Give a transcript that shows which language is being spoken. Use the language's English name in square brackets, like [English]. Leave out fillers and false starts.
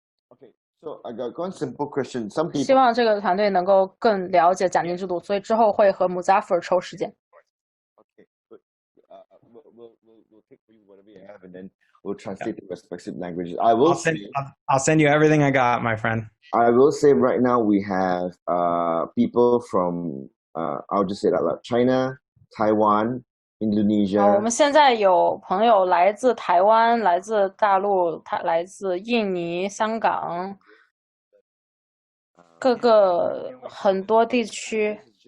[English] Okay, so I got one simple question. Some people [Chinese] 希望这个团队能够更了解奖金制度，所以之后会和 Macpherson 抽时间。 [English] Okay, but we'll take for you whatever you have, and then we'll translate to respective languages. I'll send you everything I got, my friend. I will say right now we have people from I'll just say that like China, Taiwan, Indonesia. [Chinese] 我们现在有朋友来自台湾，来自大陆，来自印尼、香港，各个很多地区。